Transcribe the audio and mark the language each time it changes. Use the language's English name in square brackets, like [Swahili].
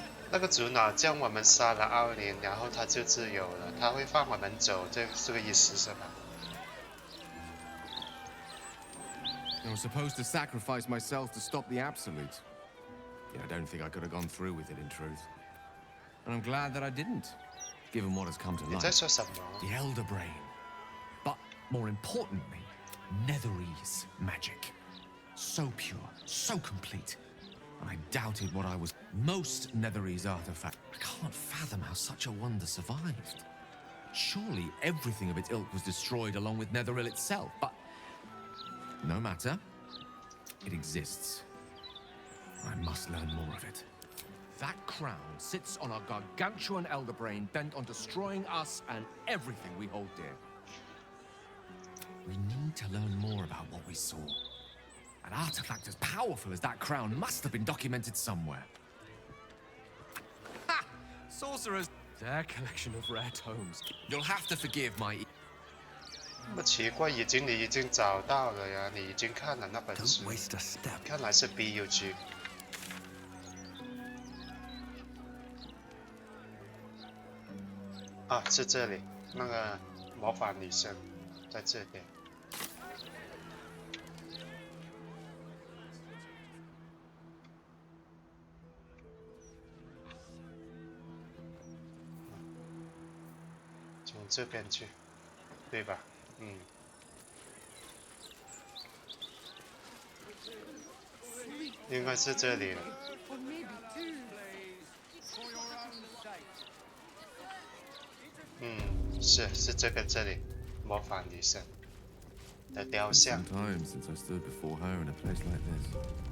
[Chinese] 那个主脑将我们杀了奥林，然后他就自由了，他会放我们走，这个意思是吧？ [English] I was supposed to sacrifice myself to stop the Absolute. Yeah, I don't think I could have gone through with it in truth. And I'm glad that I didn't, given what has come to [Chinese] 你 [English] light. [Chinese] 在说什么？ [English] The Elder Brain. But more importantly, Netherese magic. So pure, so complete. I doubted what I was. Most Netherese artifacts. I can't fathom how such a wonder survived. Surely everything of its ilk was destroyed along with Netheril itself, but no matter. It exists. I must learn more of it. That crown sits on a gargantuan elder brain bent on destroying us and everything we hold dear. We need to learn more about what we saw. An artifact as powerful as that crown must have been documented somewhere. Ha! Sorcerers! Their collection of rare tomes. You'll have to forgive my... [Chinese] 那么奇怪，你已经找到了呀，你已经看了那本书，看来是 BUG。啊，是这里，那个魔法女神在这边。从这边去，对吧？嗯。应该是这里了。是这里，魔法女神的雕像。 [English] Some time since I stood before her in a place like this.